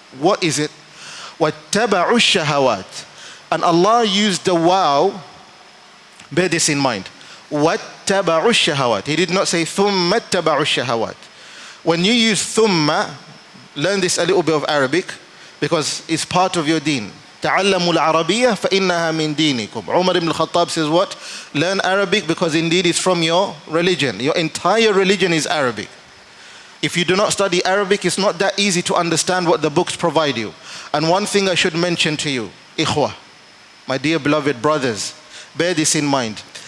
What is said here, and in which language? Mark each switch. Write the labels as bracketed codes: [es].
[en] What is it? [ar] وَاتَّبَعُوا الشَّهَوَاتِ. [en] And Allah used the wow, bear this in mind. [ar] وَاتَّبَعُوا الشَّهَوَاتِ. [en] He did not say [ar] ثُمَّ اتَّبَعُوا الشَّهَوَاتِ. [en] When you use thumma, learn this a little bit of Arabic because it's part of your deen. [ar] تعلموا العربية فإنها من دينكم. [en] Umar ibn al-Khattab says what? Learn Arabic because indeed it's from your religion. Your entire religion is Arabic. If you do not study Arabic, it's not that easy to understand what the books provide you. And one thing I should mention to you, ikhwah, my dear beloved brothers, bear this in mind.